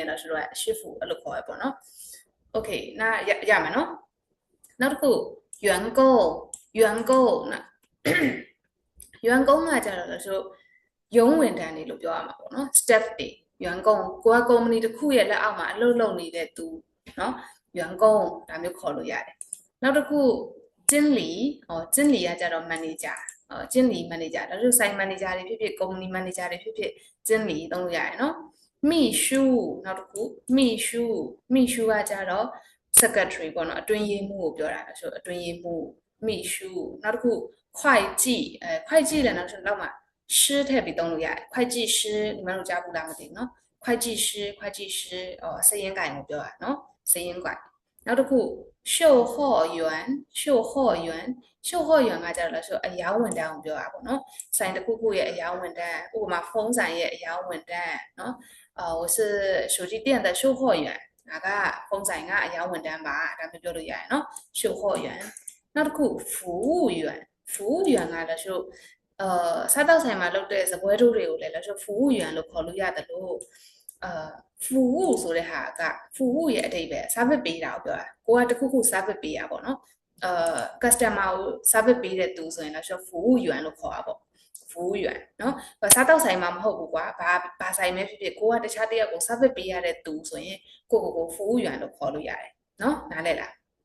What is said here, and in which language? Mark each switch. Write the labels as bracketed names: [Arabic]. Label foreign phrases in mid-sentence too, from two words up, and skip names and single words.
[Burmese] တော့ဆိုတော့师傅အဲ့လိုခေါ်ရပေါ့နော် Okay နာရမယ်နော်နောက်တစ်ခု员工နော်员工ကကြတော့ဆိုရုံးဝန်ထမ်းတွေလို့ပြောရမှာပေါ့နော် staff တွေ员工ကိုကကု မ္ပဏီတစ်ခုရဲ့လက်အောက်မှာအလုပ်လုပ်နေတဲ့သူနော်员工ဒါမျိုးခေါ်လို့ရတယ်နောက်တစ်ခု经理ကကြတော့ manager 经理 manager ဒါဆိုဆိုင် manager တွေဖြစ်ဖြစ်ကုမ္ပဏီ manager တွေဖြစ်ဖြစ်经理သုံးလို့ရတယ်နော်秘书နောက်တစ်ခု秘书ကကြတော့ secretary ပေါ့နော်အတွင်းရေးမှူးကိုပြောတာဆိုအတွင်းရေးမှူး秘书နောက်တစ်ခု会计会计လည်းနောက်ဆိုတော့မှာ师ထည့်ပြီးသုံးလို့ရတယ် [Chinese] 会计师你们 [Burmese] တို့ကြားဘူးလားမသိဘူးနော်会计师စရင်းကိုင်ကိုပြောတာနော်စရင်းကိုင်နောက်တစ်ခု售货员 ကကြတော့ဆိုအယောင်းဝန်တန်းကိုပြောတာပေါ့နော်ဆိုင်တစ်ခုခုရဲ့အယောင်းဝန်တန်းဥပမာဖုန်းဆိုင်ရဲ့အယောင်းဝန်တန်းနော် [Chinese] 我是手机店的售货员 [Burmese] ဒါကဖုန်းဆိုင်ကအယောင်းဝန်တန်းပါဒါမျိုးပြောလို့ရတယ်နော်售货员နောက်တစ်ခု服务员ကလည်းဆိုစားတောက်ဆိုင် မှာလုပ်တဲ့စပွဲထိုးတွေကိုလည်းဆို服务员လို့ခေါ်လို့ရတယ်လို့服务ဆိုတဲ့ဟာက服务ရဲ့အဓိပ္ပာယ် service ပေးတာကိုပြောတာကိုကတခုခု service ပေးတာပေါ့နော်customer ကို service ပေးတဲ့သူဆိုရင်လည်းဆို服务员လို့ခေါ်တာပေါ့服务员เนาะစားတောက်ဆိုင်မှာမဟုတ်ဘူးကွာဘာဆိုင်ပဲဖြစ်ဖြစ်ကိုကတခြားတယောက်ကို service ပေးရတဲ့သူဆိုရင်ကို服务员လို့ခေါ်လို့ရတယ်เนาะနားလည်လား